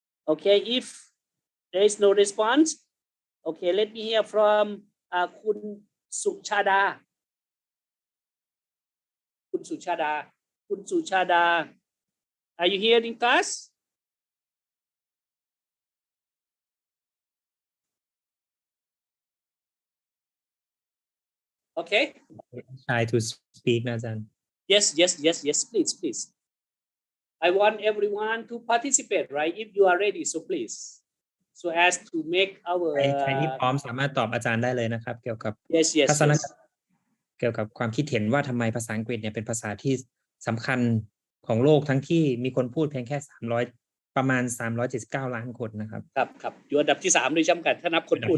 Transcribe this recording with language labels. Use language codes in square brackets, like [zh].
[en] okay if there is no response okay let me hear from คุณสุชาดาคุณสุชาดา are you here in class okay try to speak [th] นะอาจารย์ [en] yes please I want everyone to participate right if you are ready so please so as to make our [th] ใครที่พร้อมสามารถตอบอาจารย์ได้เลยนะครับเกี่ยวกับ [en] yes [th] ทัศนคติเกี่ยวกับความคิดเห็นว่าทำไมภาษาอังกฤษเนี่ยเป็นภาษาที่สำคัญของโลกทั้งที่มีคนพูดเพียงแค่ประมาณ379ล้านคนนะครับ ครับอยู่อันดับที่3ด้วยซ้ำกันถ้านับคนพูด